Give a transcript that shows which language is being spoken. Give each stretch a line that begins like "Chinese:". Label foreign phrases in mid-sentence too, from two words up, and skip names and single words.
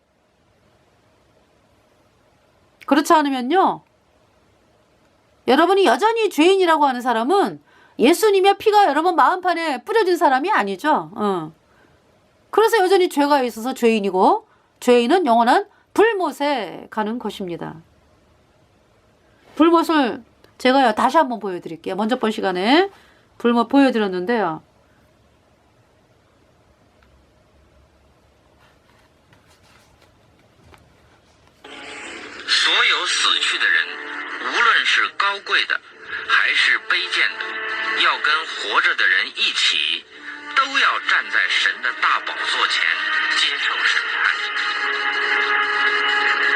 Korean: 그렇지 않으면요, 여러분이 여전히 죄인이라고 하는 사람은 예수님의 피가 여러분 마음판에 뿌려진 사람이 아니죠. 그래서 여전히 죄가 있어서 죄인이고, 죄인은 영원한 불못에 가는 것입니다. 불못을 제가 다시 한번 보여드릴게요. 먼저 번 시간에 불못 보여드렸는데요.
Chinese: 所有死去的人，无论是高贵的还是卑贱的，要跟活着的人一起，都要站在神的大宝座前接受审判。